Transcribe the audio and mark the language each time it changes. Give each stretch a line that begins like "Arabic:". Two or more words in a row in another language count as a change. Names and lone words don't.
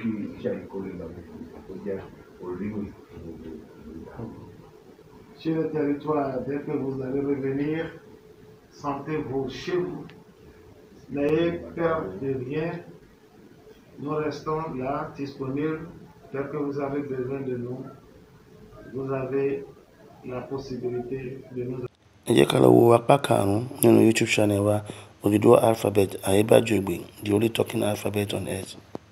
French: Sur le territoire, dès que vous allez revenir, sentez-vous chez vous. N'ayez peur de rien. Nous restons là, disponibles. Dès que vous avez besoin de nous, vous avez la possibilité de nous.
Yoruba: Ẹ jẹ́ ká lọ wo apá karùn-ún nínú
English: YouTube channel
Yoruba: wa
English: Oduduwa alphabet, Aeba Jogbe, the only talking alphabet on earth.